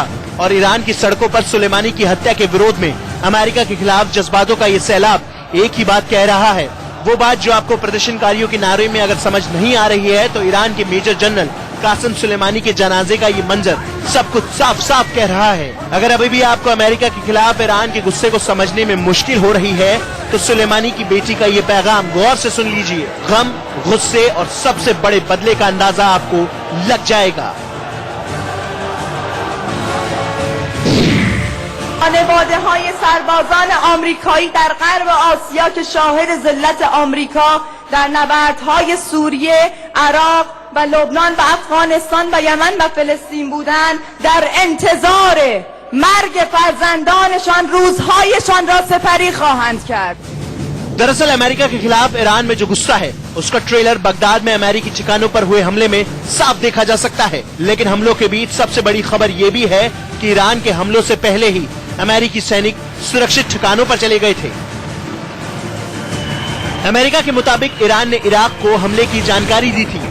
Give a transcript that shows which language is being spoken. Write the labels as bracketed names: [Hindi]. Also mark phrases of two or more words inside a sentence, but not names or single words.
[Hindi] और ईरान की सड़कों पर सुलेमानी की हत्या के विरोध में अमेरिका के खिलाफ जज्बातों का ये सैलाब एक ही बात कह रहा है वो बात जो आपको प्रदर्शनकारियों के नारे में अगर समझ नहीं आ रही है, तो ईरान के मेजर जनरल कासिम सुलेमानी के जनाजे का ये मंजर सब कुछ साफ साफ कह रहा है। अगर अभी भी आपको अमेरिका के खिलाफ ईरान के गुस्से को समझने में मुश्किल हो रही है, तो सुलेमानी की बेटी का ये पैगाम गौर से सुन लीजिए। गम, गुस्से और सबसे बड़े बदले का अंदाजा आपको लग जाएगा। [Persian] خانواده‌های سربازان آمریکایی در غرب آسیا که شاهد ذلت آمریکا در نبردهای سوریه، عراق و لبنان و افغانستان و یمن و فلسطین بودند در انتظار مرگ فرزندانشان روزهایشان را سپری خواهند کرد. [Hindi] दरअसल अमेरिका के खिलाफ ईरान में जो गुस्सा है, उसका ट्रेलर बगदाद में अमेरिकी ठिकानों पर हुए हमले में साफ देखा जा सकता है। लेकिन हमलों के बीच सबसे बड़ी खबर ये भी है कि ईरान के हमलों से पहले ही अमेरिकी सैनिक सुरक्षित ठिकानों पर चले गए थे। अमेरिका के मुताबिक ईरान ने इराक को हमले की जानकारी दी थी।